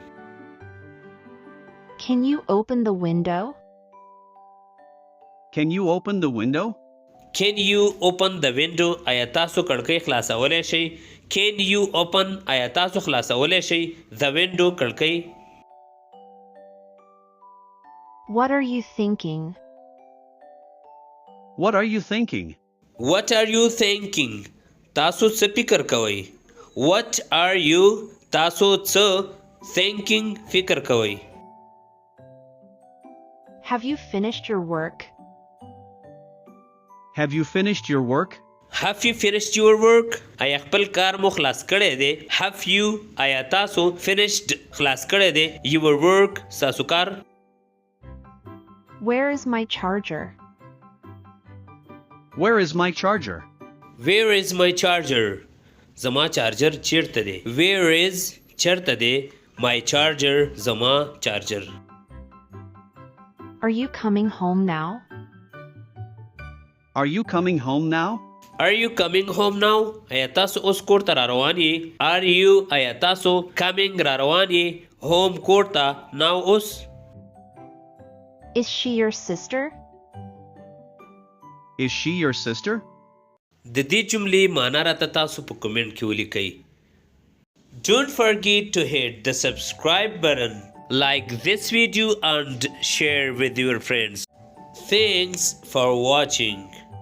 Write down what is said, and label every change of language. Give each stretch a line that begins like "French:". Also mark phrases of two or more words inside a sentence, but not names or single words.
English: Can you open the window? Can you open the window? Can you open the window?
Pashto: آیا تاسو کړکۍ خلاصولی شئ؟
English: Can you open
Pashto: آیا تاسو خلاصولی شئ
English: the window کړکۍ؟ What are you thinking? What are you thinking? What are you thinking?
Pashto: تاسو څه فکر کوئ؟
English: What are you
Pashto: تاسو څه
English: thinking
Pashto: فکر کوئ؟
English: Have you finished your work? Have you finished your work? Have you finished your work?
Pashto: آیا خپل کار مو خلاص کړی دی؟
English: Have you
Pashto: آیا تاسو finished خلاص کړی دی
English: your work
Pashto: ستاسو کار؟
English: Where is my charger? Where is my charger? Where is my charger?
Pashto: زما چارجر چیرته دی؟
English: Where is
Pashto: چیرته دی
English: my charger
Pashto: زما چارجر؟
English: Are you coming home now? Are you coming home now? Are you coming home now?
Pashto: آیا تاسو اوس کور ته را روان یې؟
English: Are you
Pashto: آیا تاسو coming را روان یې home کور ته now اوس؟
English: Is she your sister? Is she your sister?
Pashto: د دې جملې معنا راته تاسو په کومنټ کې ولیکئ.
English: Don't forget to hit the subscribe button, like this video and share with your friends. Thanks for watching.